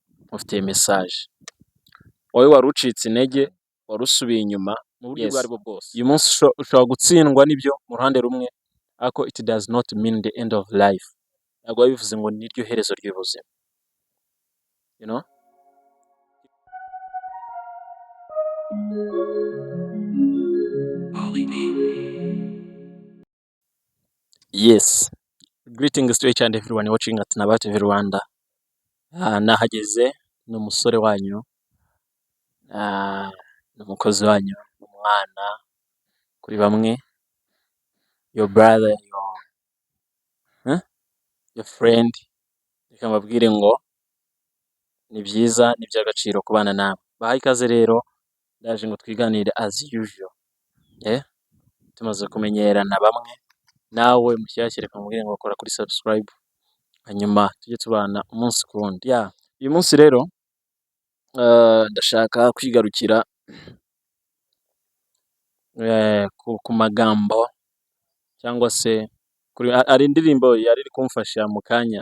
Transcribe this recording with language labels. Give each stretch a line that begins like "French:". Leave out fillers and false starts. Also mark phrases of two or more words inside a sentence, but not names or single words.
Kinyarwanda: ufitiye message. Wowe wari ucitse intege, wari usubiye inyuma mu buryo ubwo aribwo bwose. Uyu munsi ushobora gutsindwa n'ibyo mu ruhande rumwe, ariko
English: it does not mean the end of life.
Kinyarwanda: Ntabwo bivuze ngo niryo herezo ry'ubuzima.
English: You know? Yes. Greetings to each and everyone watching at Naba TV Rwanda.
Kinyarwanda: Nahageze ni umusore wanyu, ni umukozi wanyu, umwana kuri bamwe,
English: your brother, your friend.
Kinyarwanda: Reka mbabwire ngo ni byiza, ni by'agaciro kubana nawe. Bahaye ikaze rero, ndaje ngo twiganire
English: as usual.
Kinyarwanda: Tumaze kumenyerana bamwe, nawe mushyashya reka mbabwire ngo kora kuri subscribe, hanyuma tujye tubana umunsi ku wundi. Uyu munsi rero ndashaka kwigarukira ku magambo cyangwa se ari indirimbo yari iri kumfasha mu kanya.